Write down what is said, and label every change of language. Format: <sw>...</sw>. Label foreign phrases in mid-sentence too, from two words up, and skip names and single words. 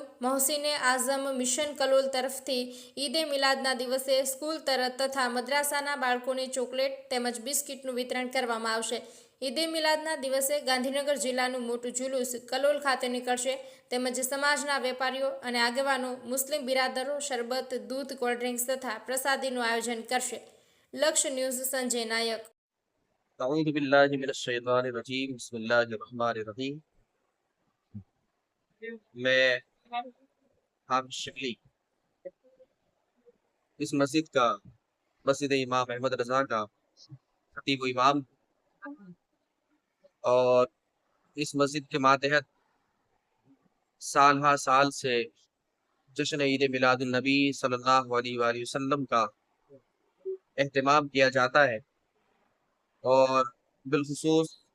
<gu>મોહસિને આઝમ મિશન કલોલ તરફથી ઈદે મિલાદના દિવસે સ્કૂલ તથા મદ્રાસાના બાળકોને ચોકલેટ તેમજ બિસ્કિટનું વિતરણ કરવામાં આવશે. ઈદે મિલાદના દિવસે ગાંધીનગર જિલ્લાનું મોટું જુલુસ કલોલ ખાતે નીકળશે તેમજ સમાજના વેપારીઓ અને આગેવાનો, મુસ્લિમ બિરાદરો શરબત, દૂધ, કોલ્ડ્રિંક્સ તથા પ્રસાદીનું આયોજન કરશે. લક્ષ્ય ન્યૂઝ, સંજય નાયક.</gu> <ar>أعوذ بالله من الشیطان الرجیم بسم اللہ الرحمن الرحیم.</ar> <ur>میں حافظ شبلی اس مسجد کا مسجد امام احمد رضا کا خطیب و امام اور اس مسجد کے ماتحت سال ہر سال سے جشن عید میلاد النبی</ur> <ar>صلی اللہ علیہ وآلہ وسلم</ar> <ur>کا اہتمام کیا جاتا ہے اور بالخصوص</ur>